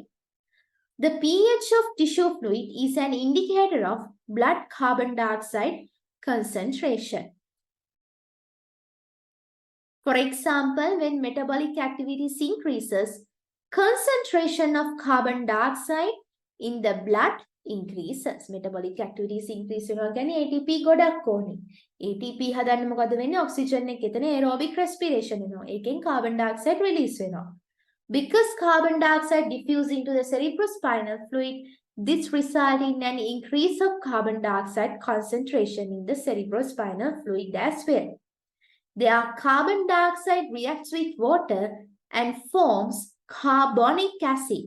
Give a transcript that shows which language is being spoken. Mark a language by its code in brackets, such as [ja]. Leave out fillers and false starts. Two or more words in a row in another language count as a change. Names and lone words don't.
[en] The pH of tissue fluid is an indicator of blood carbon dioxide concentration. For example, when metabolic activity increases, concentration of carbon dioxide in the blood increases. Metabolic activities increase [si] වෙනවා කියන්නේ ATP ගොඩක් ඕනේ. ATP හදන්න මොකද වෙන්නේ? ඔක්සිජන් එක එතන [en] aerobic respiration [si] වෙනවා. ඒකෙන් [en] carbon dioxide release [si] වෙනවා. [en] Because carbon dioxide diffuse into the cerebrospinal fluid, this results in an increase of carbon dioxide concentration in the cerebrospinal fluid as well. There, carbon dioxide reacts with water and forms carbonic acid.